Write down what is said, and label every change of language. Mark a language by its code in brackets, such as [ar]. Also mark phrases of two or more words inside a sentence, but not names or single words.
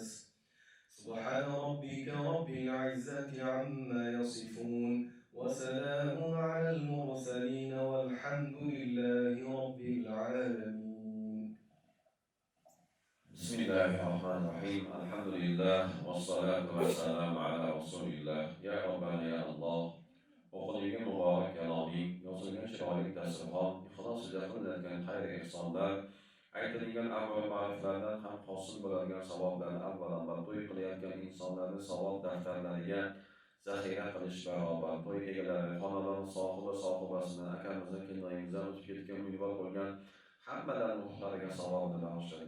[ar] سبحان ربك رب العزة عما يصفون وسلام على المرسلين والحمد لله رب العالمين. بسم الله الرحمن الرحيم. الحمد لله والصلاة والسلام على رسول الله. يا ربنا يا الله. [uz] o'qilgan muborak kaloming, yozilgan chiroyli dasturxon, ixlos ila qilingan xayr ehsonlar, aytilgan amr ma'ruflardan ham hosil bo'ladigan savoblarni avvalambor to'y qilayotgan insonlarning savob daftarlariga zaxira qilish barobar to'y egalari, xonadon sohibasini, akamizni, kelinoyimizdan o'tib ketgan umidvor bo'lgan hammalarning ruhlariga savobni bag'ishlaylik.